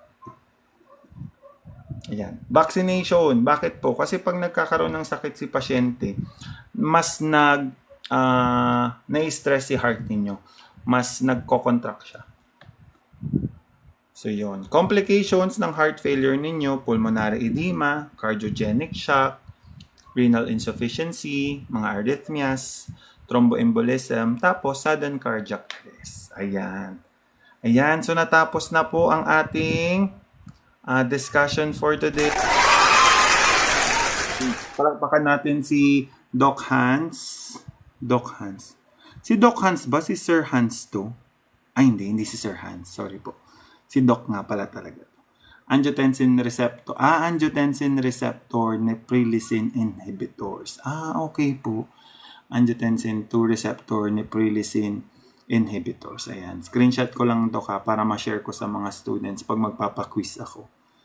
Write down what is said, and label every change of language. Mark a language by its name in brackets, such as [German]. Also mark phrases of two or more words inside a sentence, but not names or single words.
[Filipino] Ayan. Vaccination. Bakit po? Kasi pag nagkakaroon ng sakit si pasyente, mas na-stress si heart ninyo. Mas nagko-contract siya. So, yun. Complications ng [English] heart failure [Filipino] ninyo, [English] pulmonary edema, cardiogenic shock, renal insufficiency, mga arrhythmias, thromboembolism, tapos sudden cardiac arrest. [Filipino] Ayan. Ayan. So, natapos na po ang ating discussion [English] for today. [Filipino] Palakpakan natin si Doc Hans. Doc Hans. Si Doc Hans ba? Si Sir Hans to? Ay, hindi si Sir Hans. Sorry po. Si Doc nga pala talaga. [English] Angiotensin receptor. Angiotensin receptor neprilysin inhibitors. [Filipino] Okay po. [English] Angiotensin 2 receptor neprilysin inhibitors. [Filipino] Ayan. Screenshot ko lang, Doc, para ma-share ko sa mga students pag magpapa-quiz ako.